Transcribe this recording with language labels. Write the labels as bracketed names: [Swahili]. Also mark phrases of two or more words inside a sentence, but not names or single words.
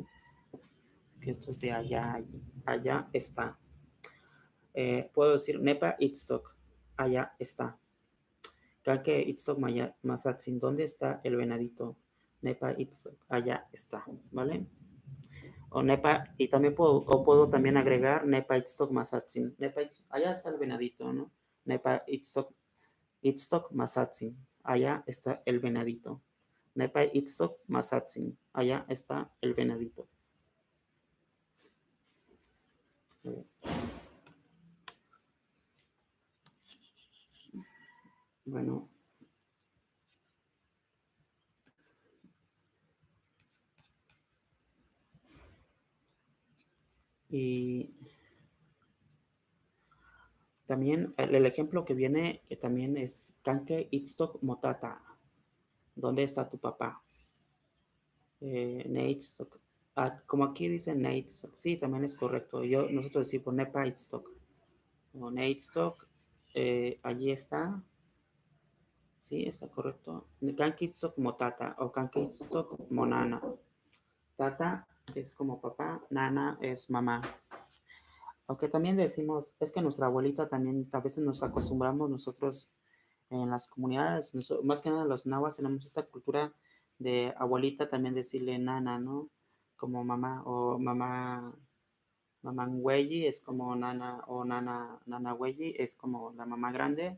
[Spanish] Es que esto es de allá, allá está. Puedo decir [Nahuatl languages] Nepa itztok, [Spanish] allá está. [Nahuatl languages] Kake itztok masatsin, [Spanish] ¿dónde está el venadito? [Nahuatl languages] Nepa itztok, [Spanish] allá está, ¿vale? O nepa, y también puedo también agregar [Nahuatl languages] nepa itztok masatsin. [Spanish] Nepa allá está el venadito, ¿no? [Nahuatl languages] Nepa itztok masatsin, [Spanish] allá está el venadito. [Nahuatl languages] Nepa itztok masatsin, [Spanish] allá está el venadito. Bueno, y también el ejemplo que viene que también es [Nahuatl languages] Kanke itztok motata. [Spanish] ¿Dónde está tu papá? Neitstock. Como aquí dice Neitstock. Sí, también es correcto. Nosotros decimos [Nahuatl languages] Nepa Itztok. [Spanish] O Neitstock. Allí está. Sí, está correcto. [Nahuatl languages] Kanki Itztok motata o Kanki Itztok monana. [Spanish] Tata es como papá, nana es mamá. Aunque también decimos, es que nuestra abuelita también, a veces nos acostumbramos nosotros en las comunidades, más que nada los nahuas tenemos esta cultura de abuelita también decirle nana, ¿no? Como mamá o mamá, mamá güey es como nana o nana güey es como la mamá grande.